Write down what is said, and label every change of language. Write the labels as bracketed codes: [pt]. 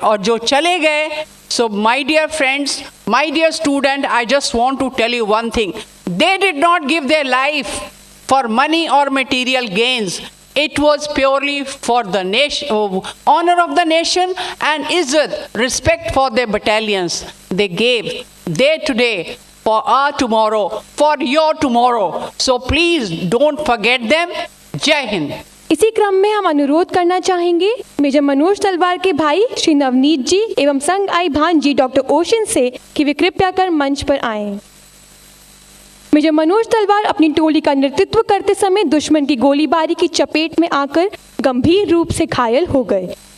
[hi] और जो चले गए, [en] So my dear friends, my dear student, I just want to tell you one thing, they did not give their life for money और material gains. It was purely for the nation, honor of the nation and izzat, respect for their battalions. They gave day to day for our tomorrow, for your tomorrow. So please don't forget them. Jai Hind. [hi] इसी क्रम में हम अनुरोध करना चाहेंगे major Manoj तलवार के भाई श्री नवनीत जी एवं संग आई भांजी डॉक्टर ओशन से कि वे कृपया कर मंच पर आएं। मेजर मनोज तलवार अपनी टोली का नेतृत्व करते समय दुश्मन की गोलीबारी की चपेट में आकर गंभीर रूप से घायल हो गए।